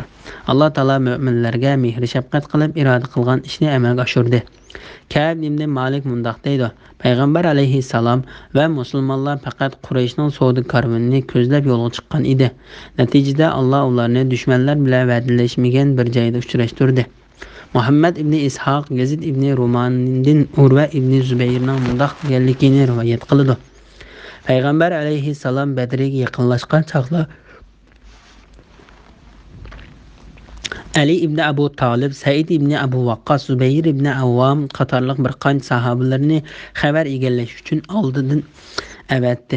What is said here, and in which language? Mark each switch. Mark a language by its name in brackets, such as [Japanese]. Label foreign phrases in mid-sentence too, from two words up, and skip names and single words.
[Uzbek] Alloh taolo mu'minlarga mehr shafqat qilib iroda qilgan ishni amalga oshirdi. Ka'b ibn Malik mundoq deydi: Payg'ambar alayhissalom va musulmonlar faqat Qurayshning savdo karvonini ko'zlab yo'lga chiqqan edi. Natijada Alloh ularni dushmanlar bilan va'dalashmagan bir joyda uchrashtirdi. Muhammad ibn Ishaq Yazid ibn Rumandan Urva ibn Zubayrning mundoq deganligini rivoyat qiladi. Payg'ambar alayhissalom Badrga yaqinlashgan chaqda Ali ibn Abu Talib, Said ibn Abu Waqqas, Zubayr ibn Awvam qatorliq bir qancha sahobalarni xabar egallash uchun oldidan avatdi.